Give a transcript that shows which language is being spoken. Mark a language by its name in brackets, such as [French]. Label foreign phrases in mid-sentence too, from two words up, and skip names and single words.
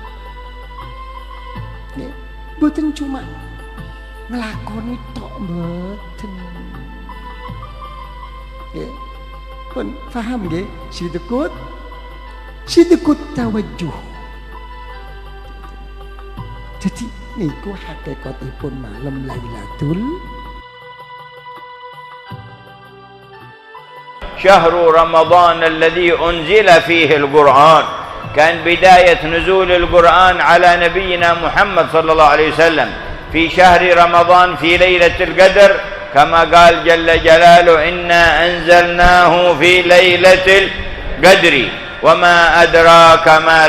[Javanese] Nggih, mboten cuma nglakoni tok mboten. Nggih. Pun paham nggih? [Arabic] صدق التوجه. [Javanese] Jadi niku hakikatipun malam Lailatul [Arabic] شهر رمضان الذي أنزل فيه القرآن كان بداية نزول القرآن على نبينا محمد صلى الله عليه وسلم في شهر رمضان في ليلة القدر كما قال جل جلاله إنا أنزلناه في ليلة القدر وما أدراك ما